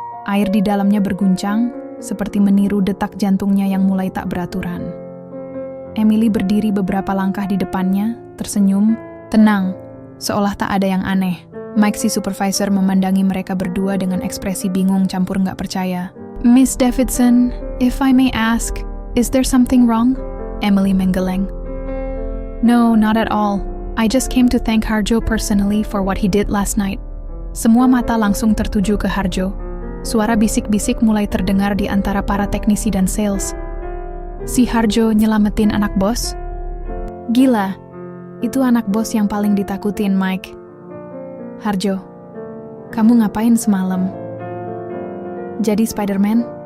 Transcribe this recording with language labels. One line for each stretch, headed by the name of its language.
Indonesian: Air di dalamnya berguncang, seperti meniru detak jantungnya yang mulai tak beraturan. Emily berdiri beberapa langkah di depannya, tersenyum, tenang, seolah tak ada yang aneh. Mike si supervisor memandangi mereka berdua dengan ekspresi bingung campur nggak percaya.
English: "Miss Davidson, if I may ask, is there something wrong?"
Indonesian: Emily menggeleng.
English: "No, not at all. I just came to thank Harjo personally for what he did last night."
Indonesian: Semua mata langsung tertuju ke Harjo. Suara bisik-bisik mulai terdengar di antara para teknisi dan sales. "Si Harjo nyelamatin anak bos?" "Gila, itu anak bos yang paling ditakutin, Mike." "Harjo, kamu ngapain semalam?" "Jadi Spider-Man?"